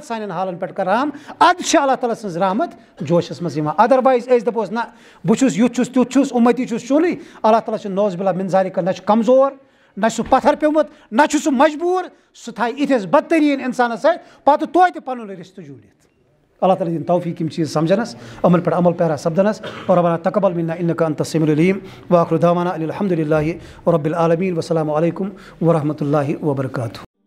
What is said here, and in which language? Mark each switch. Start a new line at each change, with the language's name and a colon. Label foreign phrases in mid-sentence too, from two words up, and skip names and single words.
Kashmiri: سانٮ۪ن حالن پٮ۪ٹھ کر رحم ادٕ چھِ اللہ تعالیٰ سٕنٛز رحمت جوشس منٛز یِوان ادروایز أسۍ دپوس نہ بہٕ چھُس یُتھ چھُس تیُتھ چھُس اُمتی چھُس چونٕے اللہ تعالیٰ چھُ
Arabic: نوز باللہ من ذالِک
Kashmiri: نہ چھُ کمزور نہ چھُ سُہ پتھر پیوٚمُت نہ چھُ سُہ مجبوٗر سُہ تھایہِ یِتھِس بدتریٖن انسانس سۭتۍ پتہٕ توتہِ پنُن رِشتہٕ جوٗڑِتھ اللہ تعالیٰ دِنۍ توفیٖق یِم چیٖز سمجھنس یِمن پٮ۪ٹھ عمل پیرا سپدنس
Arabic: ربنا تقبل منا انك انت السميع العليم واخر دعوانا ان الحمد لله رب العالمين والسلام عليكم ورحمة الله وبركاته.